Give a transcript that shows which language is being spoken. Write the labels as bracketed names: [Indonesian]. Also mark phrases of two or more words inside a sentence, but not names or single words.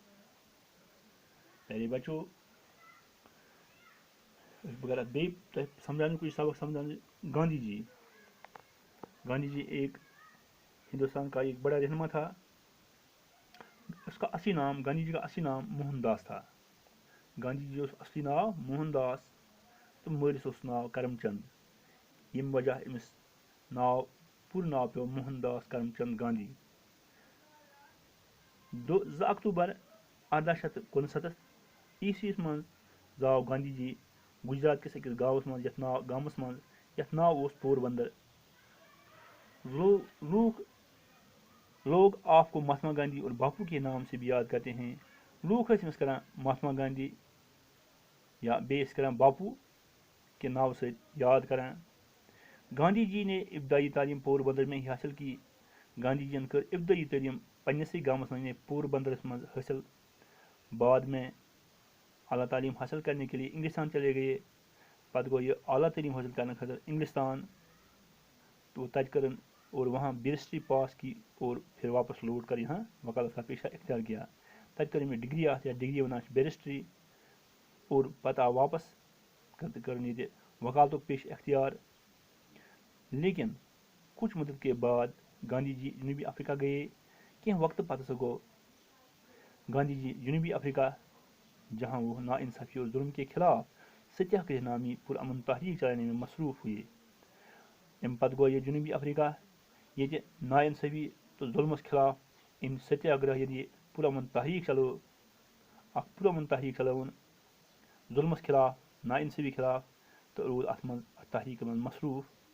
[Urdu] پیارے بچوں، گاندھی جی ایک ہندوستان کا ایک بڑا رہنما تھا۔ گاندھی جی کا اصلی نام موہن داس تھا۔ [Kashmiri] گاندھی جی اوس اصلی ناو موہن داس تہٕ مٲلِس اوس ناو کرم چند. ییٚمہِ وجہ أمِس ناو پوٗرٕ ناو پیوٚو موہن داس کرم چند گاندھی. 2 اکتوٗبر 1869 عیسویس منٛز زاو گاندھی جی گجرات کِس أکِس گامَس منٛز یَتھ ناو اوس پوربندر. [Urdu] لوگ آپ کو مہاتما گاندھی اور باپو کے نام سے بھی یاد کرتے ہیں. [Kashmiri] لوگ ٲسۍ أمِس کران مہاتما گاندھی یا بیٚیہِ ٲسۍ کران باپو کے ناو سۭتۍ یاد کران. [Urdu] گاندھی جی نے ابتدائی تعلیم پوربندر میں ہی حاصل کی. [Kashmiri] گاندھی جی ین کٔر ابتدائی تعلیم پننسٕے گامس منٛز پوربندرس منٛز حٲصل. [Urdu] بعد میں اعلیٰ تعلیم حاصل کرنے کے لیے انگلستان چلے گئے. [Kashmiri] پتہٕ گوٚو یہِ اعلیٰ تعلیم حٲصل کرنے خٲطرٕ انگلستان تو تتہِ کٔرٕن [Urdu] اور وہاں بیرسٹری پاس کی اور پھر واپس لوٹ کر یہاں وکالت کا پیشہ اختیار کیا. [Kashmiri] تتہِ کٔر أمۍ ڈگری اتھ یا ڈگری ونان چھِ بیرسٹری اور پتہٕ آو واپس کٔرٕن ییٚتہِ وکالتُک پیشہٕ اختیار. [Urdu] لیکن کچھ مدت کے بعد گاندھی جی جنوبی افریقہ گئے. [Kashmiri] کینٛہہ وقتہٕ پتہٕ ہسا گوٚو گاندھی جی جنوبی افریقہ [Urdu] جہاں وہ نا انصافی اور ظلم کے خلاف ستیہ گرہ نامی پرامن تحریک چلانے میں مصروف ہوئے. [Kashmiri] امہِ پتہٕ گوٚو یہِ جنوبی افریقہ ییٚتہِ نا انصافی تہٕ ظلمس خلاف أمۍ ستیہ گرہ ییٚلہِ پرامن تحریک چلٲو پرامن تحریک چلٲوٕن ظلمس خلاف نا انصافی خلاف تہٕ روٗد اتھ تحریٖکہِ منٛز مصروٗف.